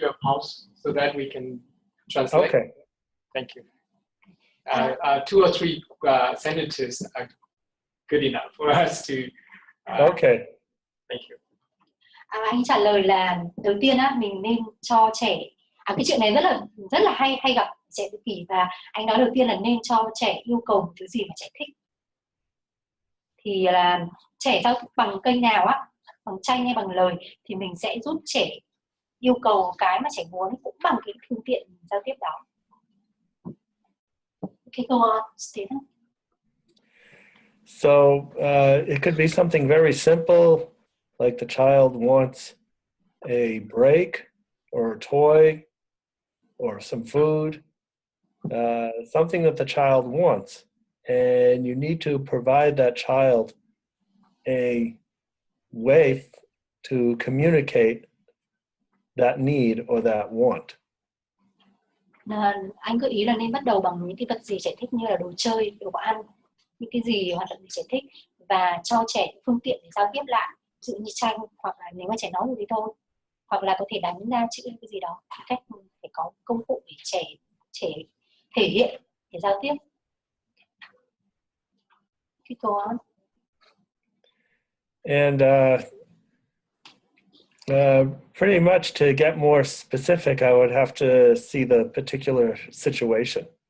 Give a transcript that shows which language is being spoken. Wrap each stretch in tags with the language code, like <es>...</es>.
<en>Can you give a pause so that we can translate? Okay. Thank you. 2 or 3 sentences are good enough for us to. Okay. Thank you.</en> <vi>Anh trả lời là đầu tiên mình nên cho trẻ, cái chuyện này rất là hay gặp trẻ tự kỷ, và anh nói đầu tiên là nên cho trẻ yêu cầu một thứ gì mà trẻ thích. Thì là trẻ giao tiếp bằng kênh nào bằng tranh hay bằng lời, thì mình sẽ giúp trẻ yêu cầu cái mà trẻ muốn cũng bằng cái phương tiện giao tiếp đó.</vi> <en>Okay, go on, Stephen. So it could be something very simple, like the child wants a break or a toy or some food, something that the child wants. And you need to provide that child a way to communicate that need or that want.</en> <vi>Anh gợi ý là nên bắt đầu bằng những cái vật gì trẻ thích như là đồ chơi, đồ ăn, những cái gì hoạt động gì trẻ thích và cho trẻ phương tiện để giao tiếp lại, ví dụ như tranh hoặc là nếu mà trẻ nói được thì thôi, hoặc là có thể đánh ra chữ cái gì đó, cách phải có công cụ để trẻ thể hiện để giao tiếp.</vi> <en>Keep going. And pretty much to get more specific, I would have to see the particular situation.</en>